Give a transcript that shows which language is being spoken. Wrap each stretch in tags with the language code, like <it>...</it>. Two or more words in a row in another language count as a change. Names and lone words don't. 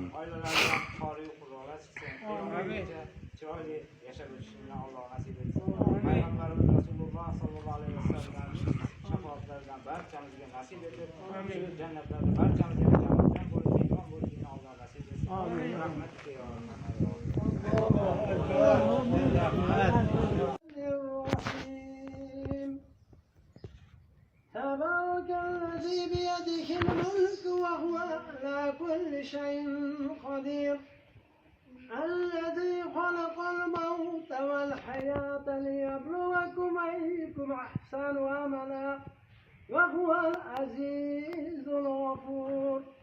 <uz>Oilalariga qoriy qurollar chiqsin. Qiyomatgacha chiroyli yashab o'tishini Alloh nasib etsin. Payg'ambarimiz</uz> <ar>رسول الله صلى الله عليه وسلم</ar> <uz>shafoatlaridan barchamizga nasib etib, shu jannatlarda barchamizga jamoatdan bo'lib mehmon bo'lishini Alloh nasib etsin. Amin. Rahmatga yo</uz> <ar>الرحيم تبارك الذي بيده الملك وهو على كل شيء قدير الذي خلق الموت والحياة ليبلوكم أيكم أحسن عملا وهو العزيز الغفور</ar>